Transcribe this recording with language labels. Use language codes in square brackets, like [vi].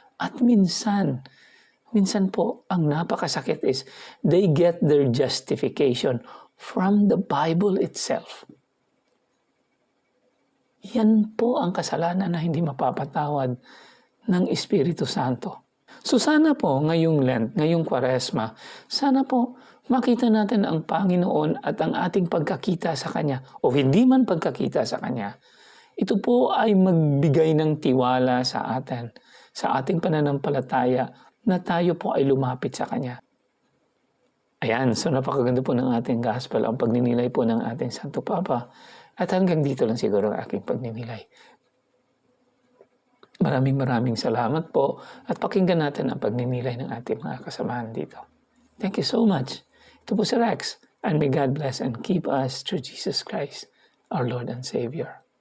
[tl] At minsan po, ang napakasakit [en] is, they get their justification from the Bible itself. [tl] Yan po ang kasalanan na hindi mapapatawad ng Espiritu Santo. So sana po, ngayong Lent, ngayong Kwaresma, sana po, makita natin ang Panginoon at ang ating pagkakita sa Kanya o hindi man pagkakita sa Kanya. Ito po ay magbigay ng tiwala sa atin, sa ating pananampalataya na tayo po ay lumapit sa Kanya. Ayan, so napakaganda po ng ating gospel, ang pagninilay po ng ating Santo Papa. At hanggang dito lang siguro ang aking pagninilay. Maraming salamat po at pakinggan natin ang pagninilay ng ating mga kasamahan dito. [en] Thank you so much. [tl] Ito po si [en] Rex, and may God bless and keep us through Jesus Christ, our Lord and Savior.